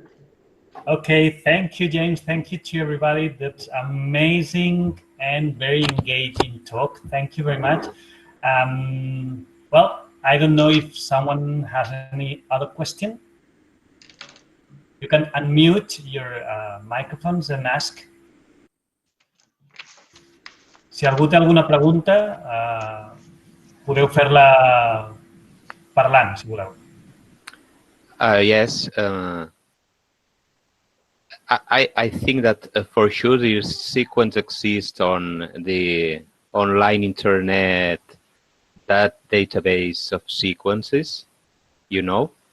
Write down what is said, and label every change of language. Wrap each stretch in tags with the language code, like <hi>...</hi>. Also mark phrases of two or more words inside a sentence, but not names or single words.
<en>Okay, thank you, James. Thank you to everybody. That's amazing and very engaging talk. Thank you very much. Well, I don't know if someone has any other question. You can unmute your microphones and ask.</en> <ca>Si algú té alguna pregunta, podeu fer-la parlant, si voleu.</ca> <en>Yes. I think that for sure this sequence exists on the online internet, that database of sequences, you know?</en>